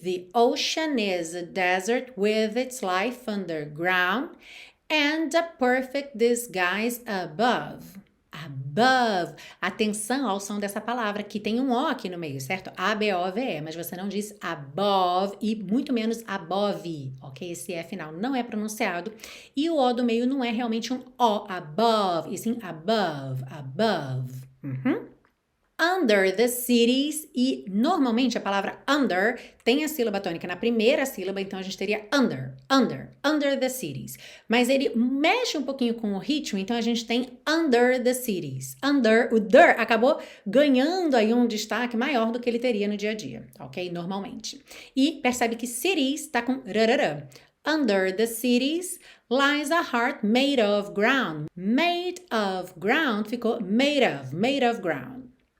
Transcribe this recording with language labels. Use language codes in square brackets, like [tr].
[en] The ocean is a desert with its life underground and a perfect disguise above. Above. [pt] Atenção ao som dessa palavra, que tem um O aqui no meio, certo? A-B-O-V-E, mas você não diz above e muito menos above, ok? Esse E final não é pronunciado e o O do meio não é realmente um O, above, e sim above, above. [en] under the cities, [pt] e normalmente a palavra under tem a sílaba tônica na primeira sílaba, então a gente teria under the cities. Mas ele mexe um pouquinho com o ritmo, então a gente tem [en] under the cities. [pt] O der acabou ganhando aí um destaque maior do que ele teria no dia a dia, ok? Normalmente. E percebe que cities está com rarará. [en] Under the cities lies a heart made of ground. Made of ground ficou made of ground.